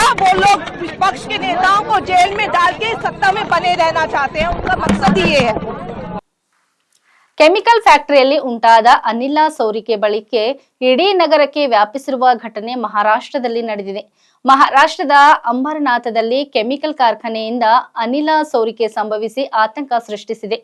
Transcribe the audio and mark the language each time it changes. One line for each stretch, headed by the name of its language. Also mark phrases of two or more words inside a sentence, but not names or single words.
Hindi: वो लोग विपक्ष के नेताओं को जेल में डाल के सत्ता में बने रहना चाहते हैं, उनका मकसद ही ये है।
Kannada: ಕೆಮಿಕಲ್ ಫ್ಯಾಕ್ಟರಿಯಲ್ಲಿ ಉಂಟಾದ ಅನಿಲ ಸೋರಿಕೆ ಬಳಿಕೆ ಇಡೀ ನಗರಕ್ಕೆ ವ್ಯಾಪಿಸಿರುವ ಘಟನೆ ಮಹಾರಾಷ್ಟ್ರದಲ್ಲಿ ನಡೆದಿದೆ. ಮಹಾರಾಷ್ಟ್ರದ ಅಂಬರನಾಥದಲ್ಲಿ ಕೆಮಿಕಲ್ ಕಾರ್ಖಾನೆಯಿಂದ ಅನಿಲ ಸೋರಿಕೆ ಸಂಭವಿಸಿ ಆತಂಕ ಸೃಷ್ಟಿಸಿದೆ.